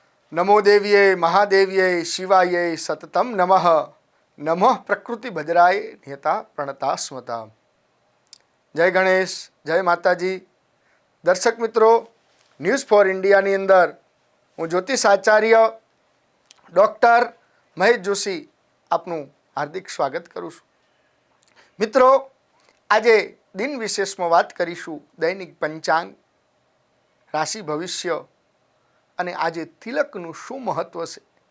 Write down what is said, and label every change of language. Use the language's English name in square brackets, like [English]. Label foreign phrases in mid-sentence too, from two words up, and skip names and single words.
[Sanskrit] नमो देव्ये महादेव्ये शिवाय सततम नमः। नमः प्रकृति भद्राय नियता प्रणता स्मता। [Hindi] जय गणेश, जय माताजी। दर्शक मित्रों, [Gujarati] न्यूज़ फॉर इंडियाની અંદર હું જ્યોતિષ આચાર્ય ડૉક્ટર મહેશ જોશી આપનું હાર્દિક સ્વાગત કરું છું। મિત્રો, આજે દિન વિશેષમાં વાત કરીશું દૈનિક પંચાંગ, રાશિ ભવિષ્ય અને આજે તિલકનું શું મહત્વ છે।